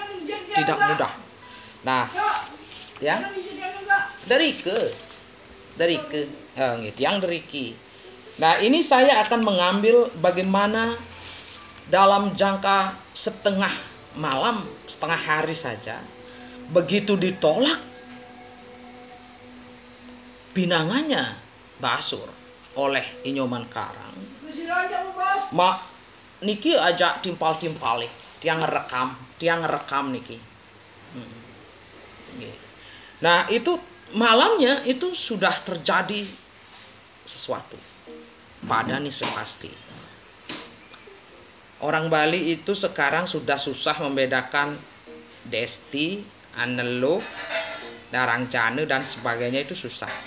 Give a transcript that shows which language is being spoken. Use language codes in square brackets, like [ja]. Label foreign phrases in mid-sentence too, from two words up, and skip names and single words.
[id] Nah, ya dari deriki. Nah, ini saya akan mengambil bagaimana dalam jangka setengah hari saja, begitu ditolak pinangannya Basur oleh Inyoman Karang, [ban] niki aja timpal-timpali. [id] Dia ngerekam niki. Nah, itu malamnya itu sudah terjadi sesuatu pada Nise pasti. Orang Bali itu sekarang sudah susah membedakan Desti, Anelo, Darangjane dan sebagainya, itu susah.